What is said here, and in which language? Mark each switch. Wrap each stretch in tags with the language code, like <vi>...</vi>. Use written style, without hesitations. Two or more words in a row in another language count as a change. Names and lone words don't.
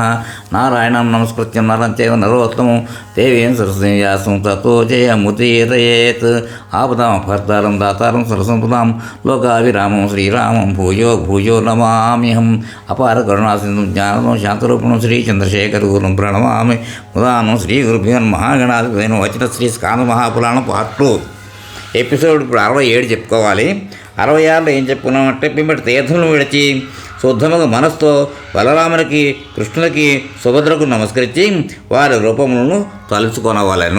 <sa>नारायणं नमस्कृत्य नरं चैव नरोत्तमं देवीं सरस्वतीं व्यासं ततो जयमुदीरयेत्। आपदामभर्तारं दातारं सरसम्पदां लोकाभिरामं श्रीरामं भूयो भूयो नमाम्यहम्। अपार करुणासिन्धुं ज्ञानदं शान्तरूपिणं श्रीचन्द्रशेखरगुरुं प्रणमामि।</sa> <te>ఉదాహరణ శ్రీ గురుభ్యో మహాగణాధిపతి వచ్చిన శ్రీ స్కాంద మహాపురాణం పార్ట్ 2 ఎపిసోడ్ ఇప్పుడు 67 చెప్పుకోవాలి. 66లో ఏం చెప్పుకున్నామంటే పిమ్మటి తీర్థములు విడిచి శుద్ధముగా మనస్తో బలరామునికి కృష్ణులకి సుభద్రకు నమస్కరించి వారి రూపములను తలుచుకొనవలెను.</te>